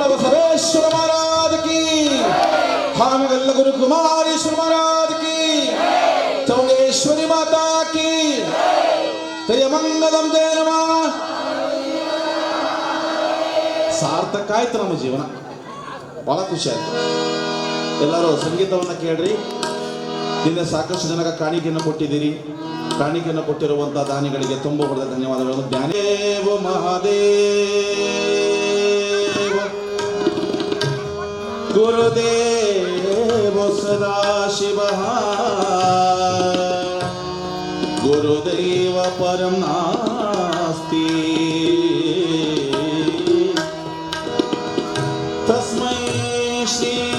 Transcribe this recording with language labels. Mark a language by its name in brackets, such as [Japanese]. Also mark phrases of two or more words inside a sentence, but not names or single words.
[Hindi] बसवेश्वर महाराज की, हामिगल्ल गुरु कुमारेश्वर महाराज की, चौडेश्वरी माता की जय मंगलम जय नमः। [Kannada] ಸಾರ್ಥಕ ಆಯ್ತು ನಮ್ಮ ಜೀವನ, ಬಹಳ ಖುಷಿ ಆಯ್ತು. ಎಲ್ಲರೂ ಸಂಗೀತವನ್ನು ಕೇಳ್ರಿ. ಹಿಂದೆ ಸಾಕಷ್ಟು ಜನಕ್ಕೆ ಕಾಣಿಕೆಯನ್ನು ಕೊಟ್ಟಿದ್ದೀರಿ. ಕಾಣಿಕೆಯನ್ನು ಕೊಟ್ಟಿರುವಂಥ ದಾನಿಗಳಿಗೆ ತುಂಬ ಧನ್ಯವಾದಗಳು. [Sanskrit] ಜ್ಞಾನೇವ ಮಹಾದೇವ ಗುರುದೇವ ಸದಾಶಿವ ಗುರುದೇವ ಪರಂ ನಾಸ್ತಿ ತಸ್ಮೈ ಶ್ರೀ